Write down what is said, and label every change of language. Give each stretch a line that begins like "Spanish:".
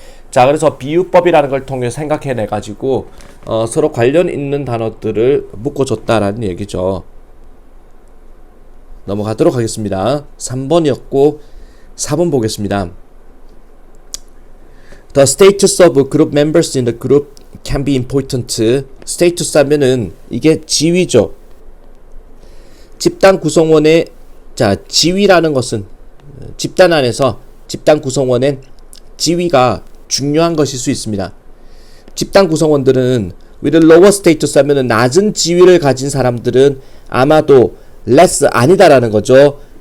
Korean: 그래서 비유법이라는 걸 통해 생각해내 가지고 서로 관련 있는 단어들을 묶어줬다라는 얘기죠. 넘어가도록 하겠습니다. 3번이었고 4번 보겠습니다.
English: The status of group members in the group can be important.
Korean: status 하면은 이게 지위죠. 집단 구성원의 지위라는 것은, 집단 안에서 집단 구성원의 지위가 중요한 것일 수 있습니다. 집단 구성원들은
English: with lower status
Korean: 하면은 낮은 지위를 가진 사람들은 아마도 less, 아니다라는 거죠.